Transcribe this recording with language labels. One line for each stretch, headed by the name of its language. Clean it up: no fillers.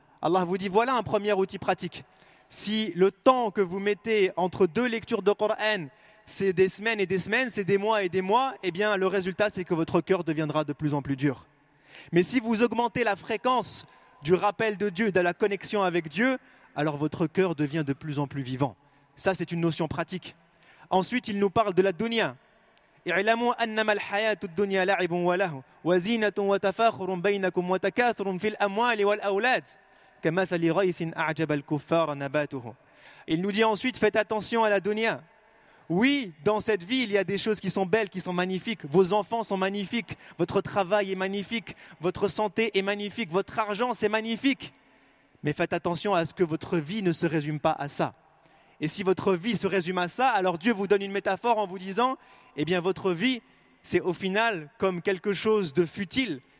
French: Allah vous dit: voilà un premier outil pratique. Si le temps que vous mettez entre deux lectures de Coran, c'est des semaines et des semaines, c'est des mois et des mois, eh bien le résultat, c'est que votre cœur deviendra de plus en plus dur. Mais si vous augmentez la fréquence du rappel de Dieu, de la connexion avec Dieu, alors votre cœur devient de plus en plus vivant. Ça, c'est une notion pratique. Ensuite, il nous parle de la dunya.
Arabic: اعلموا أنما الحياة الدنيا لعب وله وزينة وتفاخر بينكم وتكاثر في الأموال والأولاد كمثل غيث أعجب الكفار نباته.
French: Il nous dit ensuite: faites attention à la dunya. Oui, dans cette vie, il y a des choses qui sont belles, qui sont magnifiques. Vos enfants sont magnifiques, votre travail est magnifique, votre santé est magnifique, votre argent, c'est magnifique. Mais faites attention à ce que votre vie ne se résume pas à ça. Et si votre vie se résume à ça, alors Dieu vous donne une métaphore en vous disant: eh bien votre vie, c'est au final comme quelque chose de futile.